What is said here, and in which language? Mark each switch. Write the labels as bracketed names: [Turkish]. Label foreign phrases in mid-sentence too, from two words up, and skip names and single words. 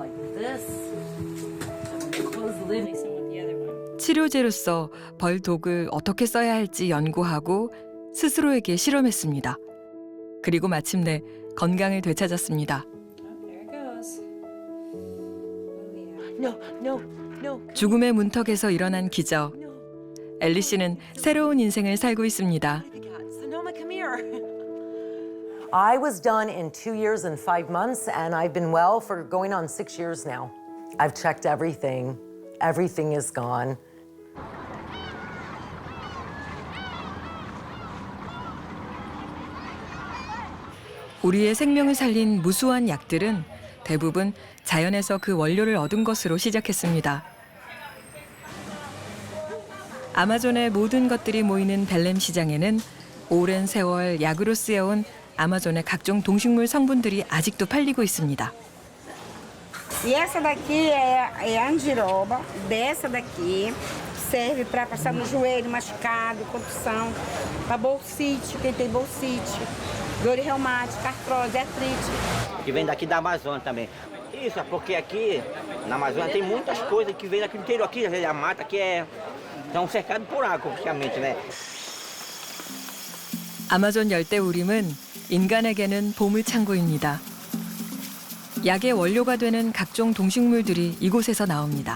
[Korean] 치료제로서 벌독을 어떻게 써야 할지 연구하고 스스로에게 실험했습니다. 그리고 마침내 건강을 되찾았습니다. 죽음의 문턱에서 일어난 기적. 엘리 씨는 새로운 인생을 살고 있습니다. [English] I was done in 2 years and 5 months, and I've been well for going on 6 years now. I've checked everything. Everything is gone. [Korean] 우리의 생명을 살린 무수한 약들은 대부분 자연에서 그 원료를 얻은 것으로 시작했습니다. 아마존의 모든 것들이 모이는 벨렘 시장에는 오랜 세월 약으로 쓰여온 아마존의 각종 동식물 성분들이 아직도 팔리고 있습니다. [Portuguese] E essa daqui é andiroba, dessa daqui serve para passar no joelho, machucado, contusão, para bolsite, quem tem bolsite, dor reumática, artrose, artrite. Que vem daqui da Amazônia também. Isso, é porque aqui na Amazônia tem muitas coisas que vêm daqui do interior. Aqui a mata que estão cercados por água, praticamente, né? [Korean] 아마존 열대우림은 인간에게는 보물창고입니다. 약의 원료가 되는 각종 동식물들이 이곳에서 나옵니다.